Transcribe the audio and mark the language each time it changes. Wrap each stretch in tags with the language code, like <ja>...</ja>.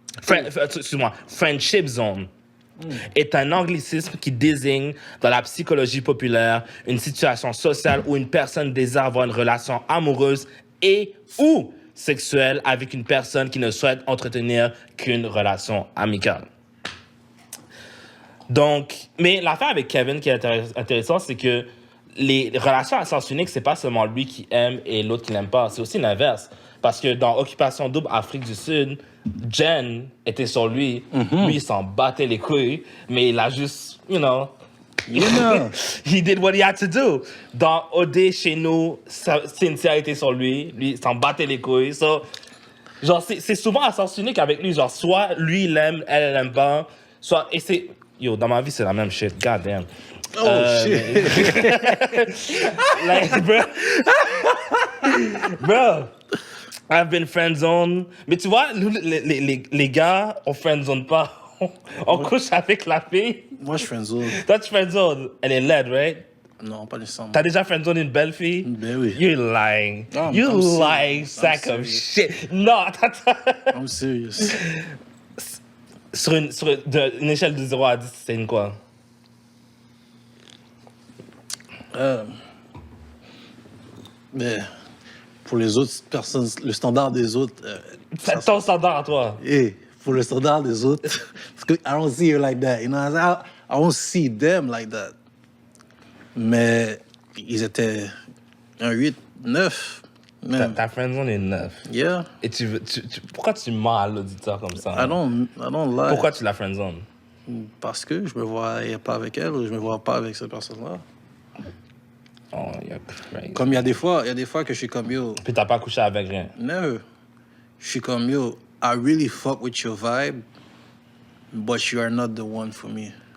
<fr>Excuse-moi, friendship zone, est un anglicisme qui désigne, dans la psychologie populaire, une situation sociale où une personne désire avoir une relation amoureuse ou sexuelle avec une personne qui ne souhaite entretenir qu'une relation amicale. Donc, mais l'affaire avec Kevin qui est intéressante, c'est que les relations à sens unique, c'est pas seulement lui qui aime et l'autre qui n'aime pas, c'est aussi l'inverse. Parce que dans Occupation Double Afrique du Sud, Jen était sur lui. Lui, il s'en battait les couilles, mais il a juste,</fr> <en>he did what he had to do.</en> <fr>Dans OD chez nous, Cynthia était sur lui. Lui, il s'en battait les couilles. So, genre, c'est souvent à sens unique avec lui. Genre, soit lui, il aime, elle aime pas. Soit, et c'est... Yo, dans ma vie, c'est la même shit.</fr> <en>God damn. Shit. Like, bro, I've been friendzone.</en> <fr>Mais tu vois, les gars, on friendzone pas. On couche avec la fille. Moi, je friendzone. Toi, tu friendzone. Elle est laide, right? Non, pas nécessairement. T'as déjà friendzone une belle fille? Ben oui.</fr> <en>You're lying. I'm lying sack of shit.</en> <fr>Non, attends.</fr> <en>I'm serious.</en> <fr>Sur une échelle de 0 à 10, c'est une quoi? Mais pour les autres personnes, le standard des autres. C'est ton standard à toi. Pour le standard des autres, parce que</fr> <en>I don't see her like that. You know, I don't see them like that.</en> <fr>Mais ils étaient un 8, 9. Ta friendzone est 9.</fr> <en>Yeah.</en> <fr>Et pourquoi tu mens à l'auditeur comme ça?</fr> <en>I don't lie.</en> <fr>Pourquoi tu la friendzone? Parce que je me vois pas avec elle ou je me vois pas avec cette personne-là.</fr> <en>Oh, you're crazy.</en> <fr>Comme il y a des fois que je suis comme yo. Puis t'as pas couché avec rien?</fr> <en>No.</en> <fr>Je suis comme yo,</fr> <en>I really fuck with your vibe, but you are not the one for me.</en>